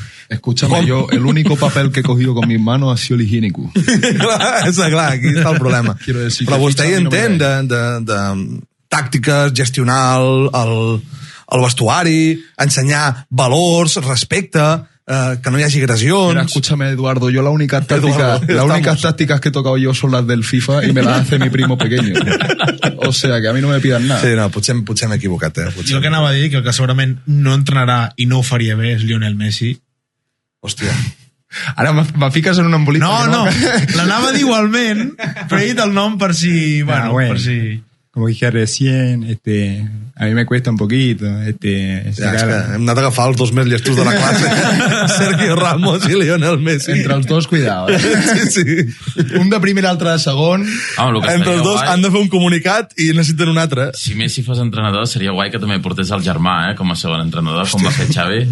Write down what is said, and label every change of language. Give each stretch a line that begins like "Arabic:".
Spanish: Escúchame, yo el único papel que he cogido con mis manos ha sido el higiénico.
Catalan: Clar, aquí està el problema. Però vostè hi entén de tàctiques, gestionar el vestuari, ensenyar valors, respecte, que no hi hagi agressions.
Spanish: Mira, escúchame, Eduardo, yo las únicas tácticas que he tocado yo son las del FIFA y me las hace mi primo pequeño. O sea, que a mi no me pidan nada.
Catalan: Sí, no, potser m'he equivocat. Jo el que anava a dir, que el que segurament no entrenarà i no ho faria bé és Lionel Messi. Hòstia. Ara me fiques en un embolic. No, l'anava a dir igualment, però he dit el nom per si... Bueno, bueno. per si...
Spanish: Como dije recién, a mí me cuesta un poquito.
Catalan: Ja, és que hem anat a agafar els dos més llestos de la classe. Sergio Ramos i Lionel Messi. Entre els dos, cuidado. Sí. Un de primer i l'altre de segon. Home, el que Entre els estaria dos guai, han de fer un comunicat i necessiten un altre. si Messi fos entrenador, seria guai que també portés el germà, com a segon entrenador, com va fer Xavi.